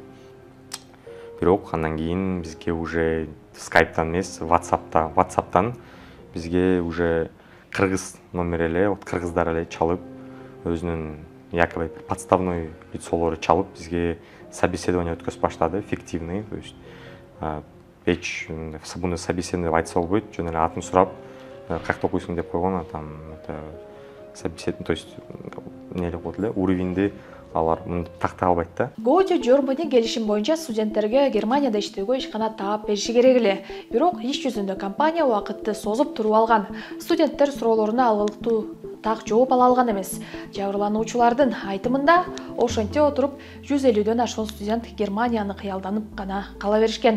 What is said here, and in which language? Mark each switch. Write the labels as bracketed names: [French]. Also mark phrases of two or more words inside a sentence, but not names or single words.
[Kyrgyz] Бирок андан кийин бизге уже скайптан эмес, WhatsApp'тан бизге уже кыргыз номер эле, кыргыздар эле чалып, өзүнүн [Russian] якобы подставной [Kyrgyz] лицолору чалып, бизге собеседование өткөзүп баштады, [Russian] фиктивный, то есть [Kyrgyz] эч буну собеседование айтса болбойт, жөн эле атын сурап, как окуйсуң деп койгон, [Russian] там собеседование, то есть [Kyrgyz] эмне деп коет эле, уровеньди алар мынтип тактай албайт да. Go to Germany келишим боюнча студенттерге Германияда иштөөгө ишкана таап бериши керек эле. Бирок иш жүзүндө компания убакытты созуп туруп алган. Студенттер суроолоруна алгылыктуу так жооп ала алган эмес. Жабырлануучулардын айтымында ошентип отуруп 150дөн ашуун студент Германияны кыялданып гана кала беришкен.